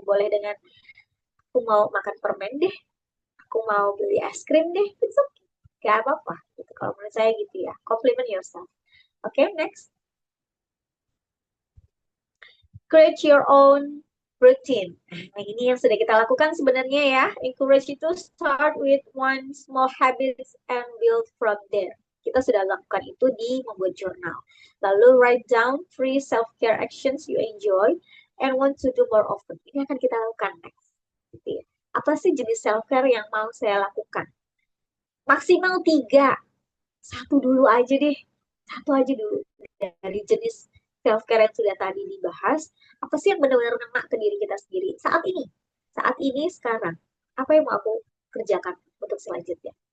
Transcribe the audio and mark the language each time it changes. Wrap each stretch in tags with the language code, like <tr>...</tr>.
<id>Boleh dengan aku mau makan permen deh, aku mau beli es krim deh,</id> <en>it's okay,</en> <id>gak apa-apa gitu. Kalau menurut saya gitu ya,</id> <en>compliment yourself. Okay, next, create your own routine.</en> <id>Nah, ini yang sudah kita lakukan sebenarnya ya.</id> <en>Encourage itu start with one small habits and build from there.</en> <id>Kita sudah lakukan itu di membuat jurnal. Lalu</id> <en>write down 3 self-care actions you enjoy and want to do more often.</en> <id>Ini akan kita lakukan next. Gitu ya. Apa sih jenis self-care yang mau saya lakukan? Maksimal 3. Satu dulu aja deh. Satu aja dulu. Dari jenis self-care yang sudah tadi dibahas, apa sih yang benar-benar ngena ke diri kita sendiri saat ini sekarang, apa yang mau aku kerjakan untuk selanjutnya.</id>